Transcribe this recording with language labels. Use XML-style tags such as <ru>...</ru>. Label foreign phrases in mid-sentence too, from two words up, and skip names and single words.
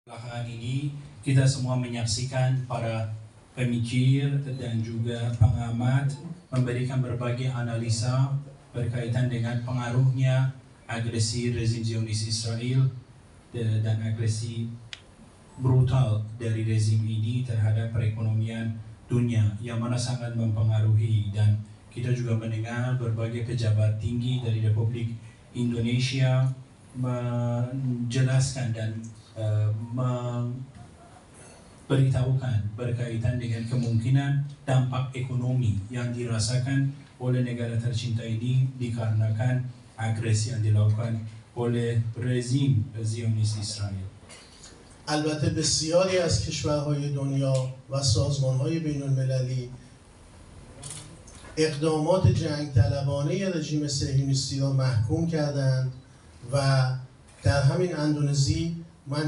<id>Belakangan ini kita semua menyaksikan para pemikir dan juga pengamat memberikan berbagai analisa berkaitan dengan pengaruhnya agresi rezim Zionis Israel dan agresi brutal dari rezim ini terhadap perekonomian dunia yang mana sangat mempengaruhi, dan kita juga mendengar berbagai pejabat tinggi dari Republik Indonesia menjelaskan dan memberitahukan berkaitan dengan kemungkinan dampak ekonomi yang dirasakan oleh negara tercinta ini dikarenakan agresi yang dilakukan oleh rezim Zionis Israel.</id> <fa>البته بسیاری از کشورهای دنیا و سازمانهای بین المللی اقدامات جنگ طلبانه رژیم صهیونیستی را محکوم کردند و در همین اندونزی من</fa>